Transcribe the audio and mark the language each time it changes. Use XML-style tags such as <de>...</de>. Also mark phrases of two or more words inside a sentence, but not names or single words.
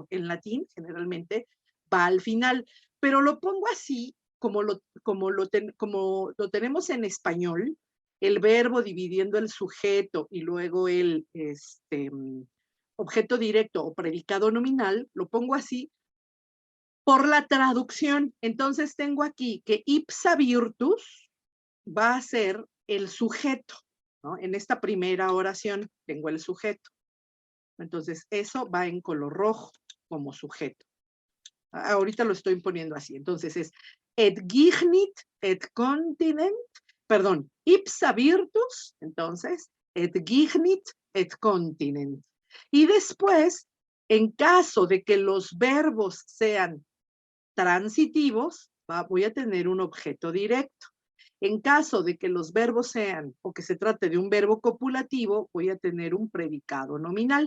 <es>En latín, generalmente, va al final. Pero lo pongo así, como lo tenemos en español, el verbo dividiendo el sujeto y luego el objeto directo o predicado nominal, lo pongo así por la traducción. Entonces tengo aquí que</es> <la>ipsa virtus</la> <es>va a ser el sujeto, ¿no? En esta primera oración tengo el sujeto. Entonces eso va en color rojo como sujeto. Ahorita lo estoy poniendo así. Entonces es</es> <la>et gignit et continent, perdón, ipsa virtus, entonces et gignit et continent.</la> <es>Y después, en caso de que los verbos sean transitivos, voy a tener un objeto directo. En caso de que los verbos sean, o que se trate de un verbo copulativo, voy a tener un predicado nominal.</es>